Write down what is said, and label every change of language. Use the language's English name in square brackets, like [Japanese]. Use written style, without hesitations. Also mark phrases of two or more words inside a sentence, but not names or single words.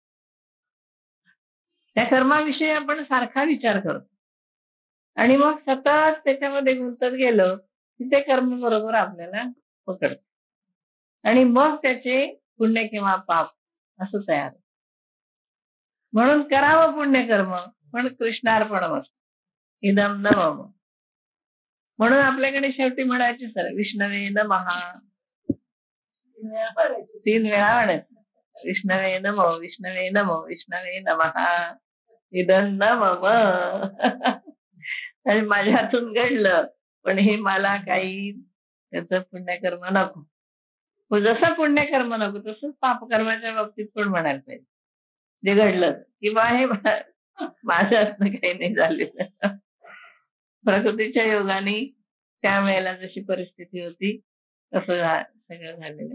[Marathi] त्या कर्माविषयी आपण सारखा विचार करतो आणि मग सतत त्याच्यामध्ये गुंतत गेलो की ते कर्म बरोबर आपल्याला पकडतं आणि मग त्याचे पुण्य किंवा पाप असं तयार. म्हणून करावं पुण्यकर्म पण [Sanskrit] कृष्णार्पणमस्तु इदं न मम. [Marathi] म्हणून आपल्याकडे शेवटी म्हणायचे सर [Sanskrit] विष्णवे नमः [Marathi] 3 वेळा म्हणायचं. [Sanskrit] विष्णवे नमो, विष्णवे नमो, विष्णवे नमः इदं न मम. [Marathi] आणि माझ्या हातून घडलं पण हे मला काही त्याचं पुण्यकर्म नको. जसं पुण्यकर्म नको तसंच पापकर्माच्या बाबतीत पण म्हणायला पाहिजे. जे घडलं किंवा हे माझ्या हातनं काही नाही झालेलं, प्रकृतीच्या योगाने त्यावेळेला जशी परिस्थिती होती तसं सगळं झालेलं.